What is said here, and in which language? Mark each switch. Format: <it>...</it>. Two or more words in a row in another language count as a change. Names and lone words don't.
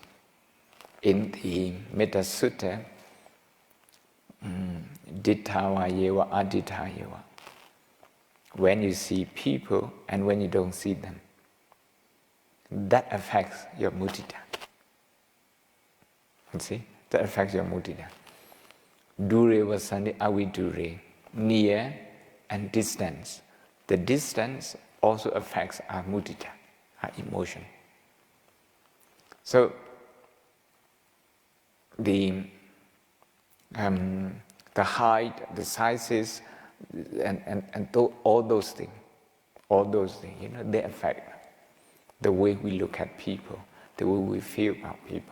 <en>In the Metta Sutta,</en> <pi>Dittava Yeva Aditta Yeva.</pi> <en>When you see people and when you don't see them, that affects your mudita. You see? That affects your mudita.</en> <pi>Dure vasandi avidure,</pi> <en>near and distance. The distance also affects our mudita, our emotion. So, the height, the sizes, and all those things, they affect the way we look at people, the way we feel about people.</en>